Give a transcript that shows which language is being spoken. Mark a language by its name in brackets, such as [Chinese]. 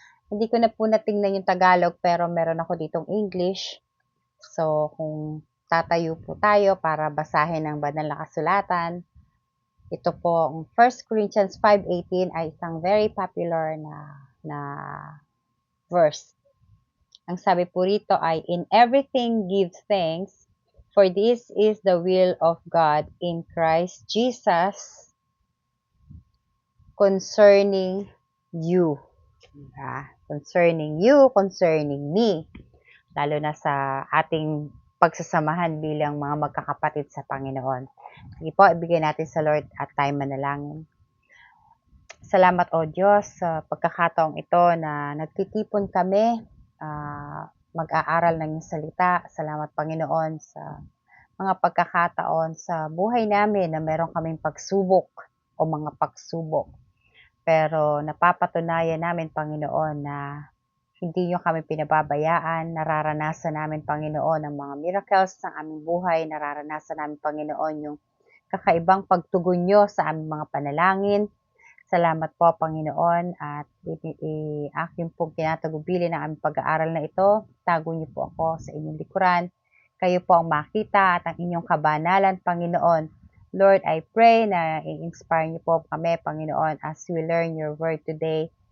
[Filipino] Hindi ko na po natingnan yung Tagalog pero meron ako ditong English. So, kung tatayo po tayo para basahin ang banal na kasulatan, ito po, ang 1 Corinthians 5:18 ay isang very popular na verse. Ang sabi po rito ay, [English] in everything give thanks, for this is the will of God in Christ Jesus concerning you. Concerning you, concerning me. [Filipino] Lalo na sa ating pagsasamahan bilang mga magkakapatid sa Panginoon. Sige po, ibigay natin sa Lord at tayo manalangin. Salamat o Diyos sa pagkakataong ito na nagtitipon kami mag-aaral ng iyong salita. Salamat Panginoon sa mga pagkakataon sa buhay namin na meron kaming pagsubok o mga pagsubok. Pero napapatunayan namin Panginoon na hindi niyo kami pinababayaan. Nararanasan namin Panginoon ang mga miracles ng aming buhay. Nararanasan namin Panginoon yung kakaibang pagtugon niyo sa aming mga panalangin. Salamat po, Panginoon, at aking pong tinatagubilin ang aming pag-aaral na ito. Tago niyo po ako sa inyong likuran. Kayo po ang makita at ang inyong kabanalan, Panginoon. [English] Lord, I pray [Filipino] na i-inspire niyo po kami, [English] Panginoon, as we learn your word today.